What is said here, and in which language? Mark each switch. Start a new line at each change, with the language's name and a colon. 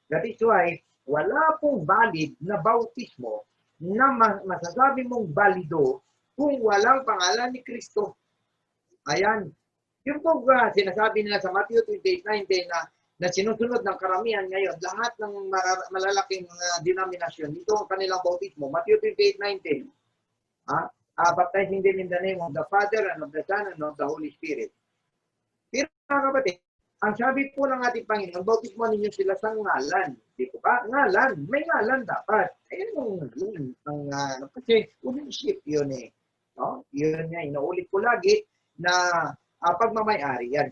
English: That is why
Filipino: wala pong valid na bautismo na masasabi mong balido kung walang pangalan ni Kristo. Ayan. Yung po sinasabi nila sa Matthew 28:19 na na sinusunod ng karamihan ngayon, lahat ng malalaking denominasyon, ito ang kanilang bautismo. Matthew 28:19.
English: Baptizing them in the name of the Father and of the Son and of the Holy Spirit.
Filipino: Pero mga kapatid, ang sabi po ng ating Panginoon, bautismo ninyo sila sa ngalan. Di po ba? Ngalan. May ngalan dapat. Ayun yung ngalan. Kasi ownership yun eh. No? Yun nga, inaulit ko lagi na pagmamayari yan.